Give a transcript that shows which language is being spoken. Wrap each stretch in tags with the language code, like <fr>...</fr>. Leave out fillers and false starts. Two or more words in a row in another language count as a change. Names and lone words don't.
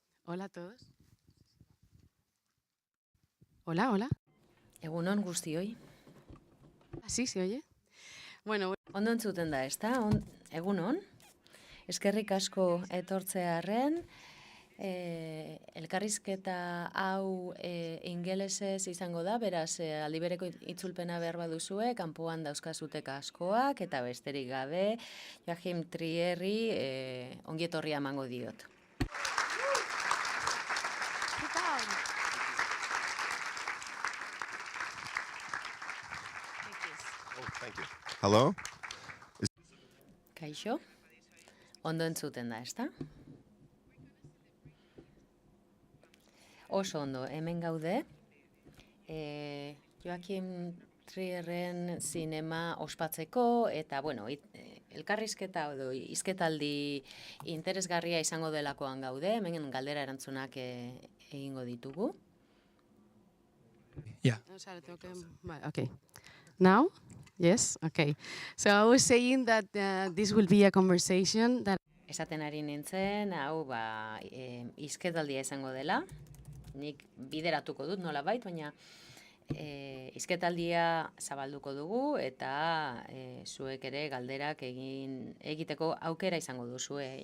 <es>Hola a todos. Hola, hola.</es> <eu>Egunon guztioi.</eu> <es>¿Así se oye? Bueno,</es> <eu>Ondo entzuten da, ezta? Egunon. Eskerrik asko etortzearren, elkarrizketa hau ingelesez izango da, beraz aldibereko itzulpena behar baduzue, kanpoan dauzkazuteka askoak, eta besterik gabe, Joachim Trierri ongietorria emango diot.</eu> <en>Thank you. Hello?</en> <eu>Kaixo? Ondo entzuten da, ezta? Oso ondo, hemen gaude. Joachim Trierren zinema ospatzeko, eta, bueno, elkarrizketa edo hizketaldi interesgarria izango delakoan gaude, hemen galdera erantzunak egingo ditugu.</eu> <en>Yeah. Okay. Now? Yes? Okay. So I was saying that this will be a conversation that...</en> <eu>Esaten ari nintzen, hau, hizketaldia izango dela. Nik bideratuko dut nolabait, baina hizketaldia zabalduko dugu eta zuek ere galderak egiteko aukera izango duzue.</eu>